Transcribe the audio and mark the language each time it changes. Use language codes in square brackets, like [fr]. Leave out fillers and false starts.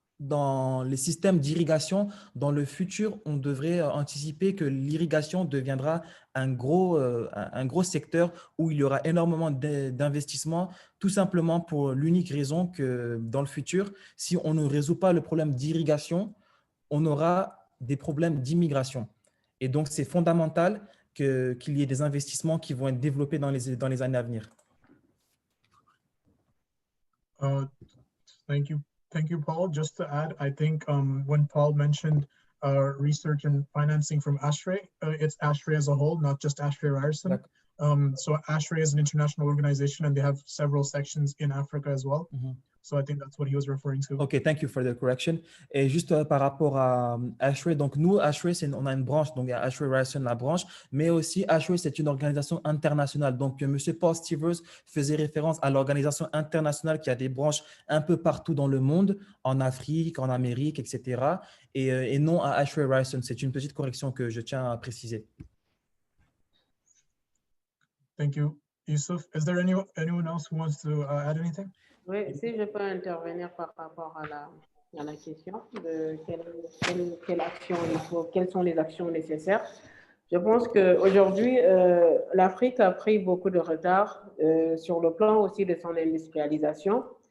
[fr] dans les systèmes d'irrigation, dans le futur, on devrait anticiper que l'irrigation deviendra un gros secteur où il y aura énormément d'investissements, tout simplement pour l'unique raison que dans le futur, si on ne résout pas le problème d'irrigation, on aura des problèmes d'immigration. Et donc, c'est fondamental qu'il y ait des investissements qui vont être développés dans les années à venir. [en] Thank you, Paul. Just to add, I think when Paul mentioned research and financing from ASHRAE, it's ASHRAE as a whole, not just ASHRAE Ryerson. So ASHRAE is an international organization and they have several sections in Africa as well. So I think that's what he was referring to. OK, thank you for the correction. [fr] Et juste par rapport à ASHRAE, donc nous, ASHRAE, on a une branche, donc il y a ASHRAE Ryerson, la branche, mais aussi ASHRAE, c'est une organisation internationale. Donc, M. Paul Stevers faisait référence à l'organisation internationale qui a des branches un peu partout dans le monde, en Afrique, en Amérique, etc. Et non à ASHRAE Ryerson. C'est une petite correction que je tiens à préciser. [en] Thank you. Youssouf, is there anyone else who wants to add anything? [fr] Oui, si je peux intervenir par rapport à la question de quelle action il faut, quelles sont les actions nécessaires. Je pense qu'aujourd'hui, l'Afrique a pris beaucoup de retard sur le plan aussi de son industrialisation.